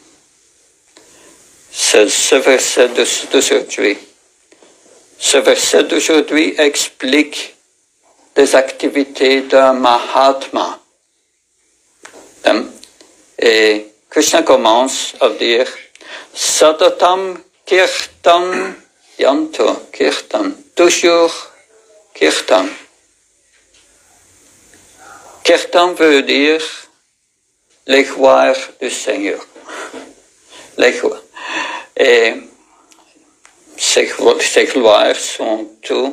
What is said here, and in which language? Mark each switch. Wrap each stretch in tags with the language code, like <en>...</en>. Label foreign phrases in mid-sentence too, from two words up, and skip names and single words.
<fr>C'est ce verset d'aujourd'hui. Ce verset d'aujourd'hui explique des activités d'un Mahatma. Et Krishna commence à dire</fr> <sa>सततम् कीर्तन यन्तो कीर्तन.</sa> <fr>Toujours kirtan. Kirtan veut dire les gloires du Seigneur. Les gloires. Et ces gloires sont tout.</fr>